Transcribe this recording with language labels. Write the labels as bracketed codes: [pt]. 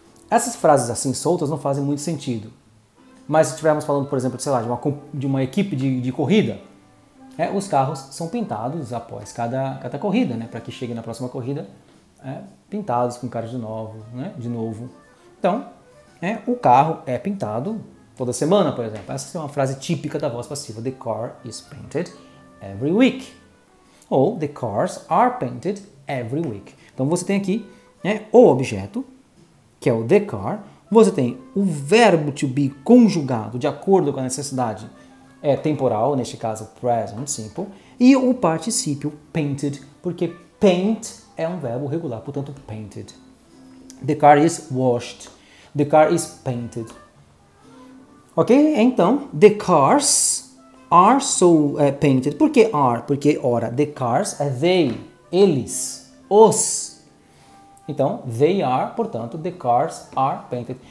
[pt] Essas frases assim soltas não fazem muito sentido. Mas se estivermos falando, por exemplo, sei lá, de uma equipe de corrida, os carros são pintados após cada corrida, né? Para que chegue na próxima corrida pintados com cara de novo, né? De novo. Então, o carro é pintado toda semana, por exemplo. Essa é uma frase típica da voz passiva. [en] The car is painted every week. Ou the cars are painted every week. [pt] Então você tem aqui o objeto, que é o the car. Você tem o verbo to be conjugado de acordo com a necessidade temporal, neste caso present simple, e o particípio painted, porque paint é um verbo regular, portanto painted. [en] The car is washed. The car is painted. Ok? Então, the cars are so painted. [pt] Por que are? Porque, ora, the cars é they, eles, os. [en] Então, they are, portanto, the cars are painted.